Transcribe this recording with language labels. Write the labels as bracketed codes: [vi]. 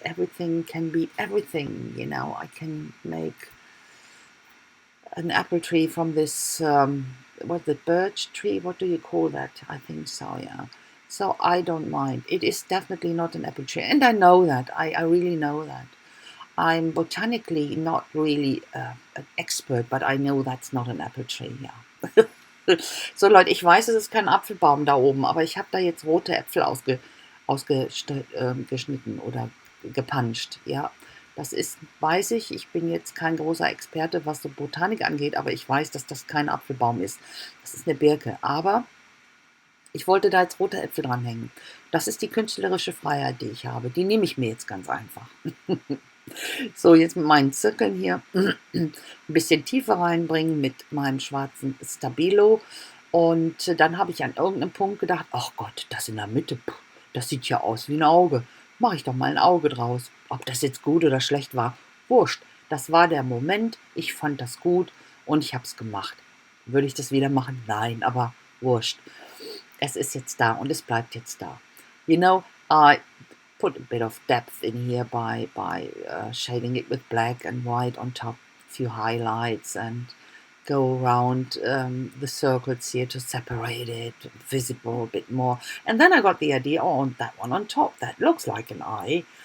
[en] Everything can be everything, you know. I can make an apple tree from this, what's the birch tree? What do you call that? I think so, yeah. So I don't mind. It is definitely not an apple tree. And I know that. I really know that. I'm botanically not really an expert, but I know that's not an apple tree, ja. [de] So Leute, ich weiß, es ist kein Apfelbaum da oben, aber ich habe da jetzt rote Äpfel ausgeschnitten oder gepanscht, ja. Das ist, weiß ich, ich bin jetzt kein großer Experte, was so Botanik angeht, aber ich weiß, dass das kein Apfelbaum ist. Das ist eine Birke, aber ich wollte da jetzt rote Äpfel dranhängen. Das ist die künstlerische Freiheit, die ich habe. Die nehme ich mir jetzt ganz einfach. So, jetzt mit meinen Zirkeln hier ein bisschen Tiefe reinbringen mit meinem schwarzen Stabilo. Und dann habe ich an irgendeinem Punkt gedacht, ach Gott, das in der Mitte, das sieht ja aus wie ein Auge. Mache ich doch mal ein Auge draus. Ob das jetzt gut oder schlecht war, wurscht. Das war der Moment, ich fand das gut und ich habe es gemacht. Würde ich das wieder machen? Nein, aber wurscht. Es ist jetzt da und es bleibt jetzt da. [en] You know, I put a bit of depth in here by shading it with black and white on top, a few highlights, and go around the circles here to separate it, visible a bit more. And then I got the idea, oh, and that one on top, that looks like an eye.